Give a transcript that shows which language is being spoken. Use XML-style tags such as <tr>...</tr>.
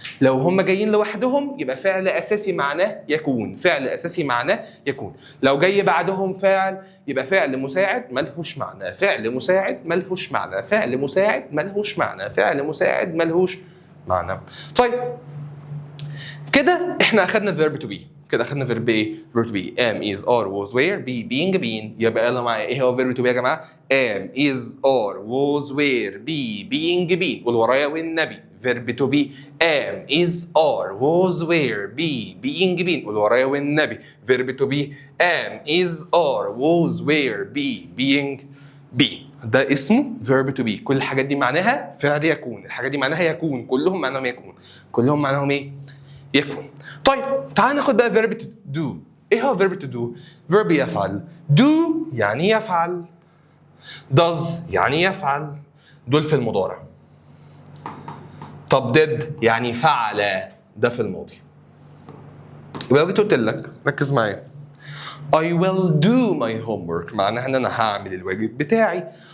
<ar>لو هم جايين لوحدهم يبقى فعل اساسي معناه يكون. فعل اساسي معناه يكون. لو جاي بعدهم فعل يبقى فعل مساعد ملهوش معنى. فعل مساعد ملهوش معنى. فعل مساعد ملهوش معنى. فعل مساعد ملهوش معنى. طيب كده احنا اخدنا</ar> <en>verb to be.</en> <ar>كده اخدنا</ar> <en>verb</en> <ar>ايه؟</ar> <en>verb to be. am is are was were be being been.</en> <ar>يبقى يلا معايا ايه هو</ar> <en>verb to be</en> <ar>يا جماعه؟</ar> <en>am is are was were be being been.</en> <ar>قول ورايا والنبي.</ar> <en>verb to be am is are was were be being been.</en> <ar>قول ورايا والنبي.</ar> <en>verb to be am is are was were be being be.</en> <ar>ده اسمه verb to be. كل الحاجات دي معناها فعل يكون. الحاجات دي معناها يكون. كلهم معناهم يكون. كلهم معناهم ايه؟ يكون. طيب تعال ناخد بقى</ar> <en>verb to do.</en> <ar>ايه هو</ar> <en>verb to do؟</en> <ar>verb يفعل. do يعني يفعل. does يعني يفعل. دول في المضارع. طب did يعني فعل، ده في الماضي. يبقى لو جيت قلت لك ركز معايا</ar> <en>I will do my homework</en> <ar>معناها ان انا هعمل الواجب بتاعي.</ar>